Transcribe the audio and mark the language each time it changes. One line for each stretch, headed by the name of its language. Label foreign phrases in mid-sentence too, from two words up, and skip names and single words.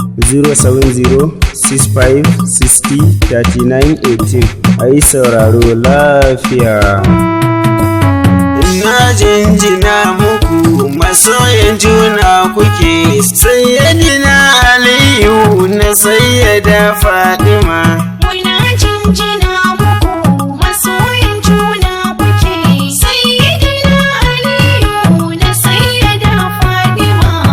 English: Zero seven zero six five sixty thirty nine eighteen.
Hausa: A yi sauraro lafiya. Ina jinjina muku, masoyan juna kuke, Sayyidina Aliyu na Sayyida Fatima. Muna jinjina muku, masoyan juna kuke, Sayyidina Aliyu na Sayyida Fatima.